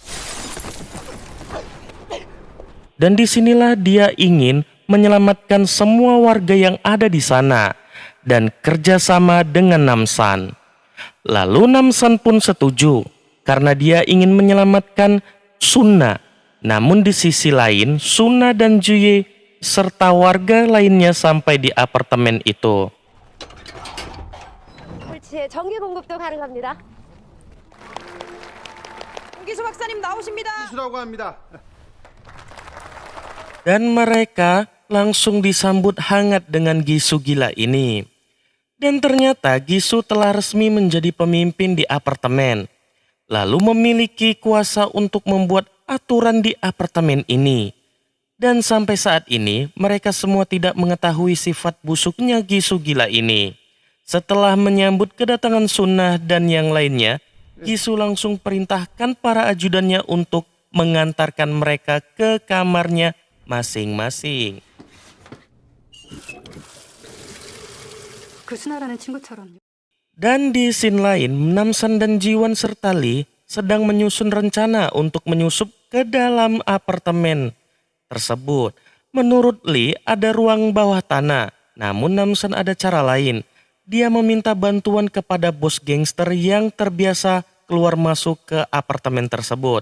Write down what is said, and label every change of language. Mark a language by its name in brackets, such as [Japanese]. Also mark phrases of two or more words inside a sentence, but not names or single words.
[Indonesian] Dan disinilah dia ingin menyelamatkan semua warga yang ada di sana dan kerjasama dengan Namsan. Lalu Namsan pun setuju karena dia ingin menyelamatkan Sunna. Namun di sisi lain, Sunna dan Juye serta warga lainnya sampai di apartemen itu. [Korean] 홀치에 전기 공급도 가능합니다. 홍기수 박사님 나오십니다. 기수라고 합니다. [Indonesian] Dan mereka langsung disambut hangat dengan Gisu gila ini. Dan ternyata Gisu telah resmi menjadi pemimpin di apartemen, lalu memiliki kuasa untuk membuat aturan di apartemen ini. Dan sampai saat ini mereka semua tidak mengetahui sifat busuknya Gisu gila ini. Setelah menyambut kedatangan Sunnah dan yang lainnya, Gisu langsung perintahkan para ajudannya untuk mengantarkan mereka ke kamarnya masing-masing. [Korean] 그 순아라는 친구처럼요. [Indonesian] Dan di scene lain, Namsan dan Jiwon serta Lee sedang menyusun rencana untuk menyusup ke dalam apartemen tersebut. Menurut Lee, ada ruang bawah tanah, namun Namsan ada cara lain. Dia meminta bantuan kepada bos gangster yang terbiasa keluar masuk ke apartemen tersebut.